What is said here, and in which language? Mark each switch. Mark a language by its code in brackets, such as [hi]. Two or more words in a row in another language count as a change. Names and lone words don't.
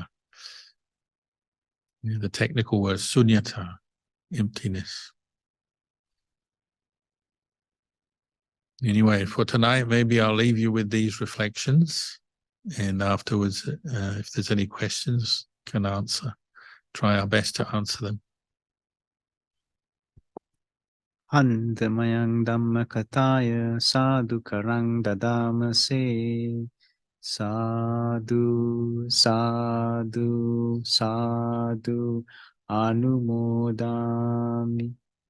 [en] You know, the technical word sunyata, emptiness. Anyway, for tonight, maybe I'll leave you with these reflections, and afterwards, if there's any questions, can answer. Try our best to answer them. [pi] Handamayang Dhammakataya Sadhu Karang Dadamase Sadhu Sadhu Sadhu Anumodami